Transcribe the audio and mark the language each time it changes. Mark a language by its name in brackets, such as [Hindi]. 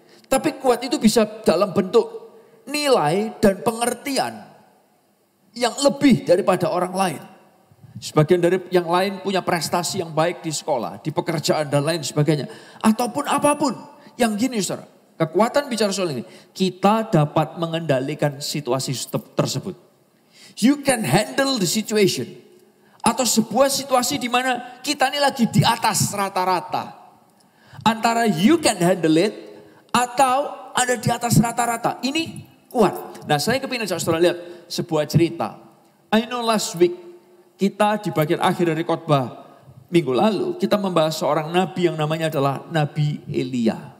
[Indonesian] Tapi kuat itu bisa dalam bentuk nilai dan pengertian yang lebih daripada orang lain. Sebagian dari yang lain punya prestasi yang baik di sekolah, di pekerjaan dan lain sebagainya. Ataupun apapun. Yang gini saudara, kekuatan bicara soal ini. Kita dapat mengendalikan situasi tersebut. [English] You can handle the situation. [Indonesian] Atau sebuah situasi di mana kita ini lagi di atas rata-rata. Antara [English] you can handle it [Indonesian] atau ada di atas rata-rata. Ini kuat. Nah saya kepingin saudara lihat sebuah cerita. [English] I know last week. [Indonesian] Kita di bagian akhir dari khotbah minggu lalu, kita membahas seorang nabi yang namanya adalah Nabi Elia.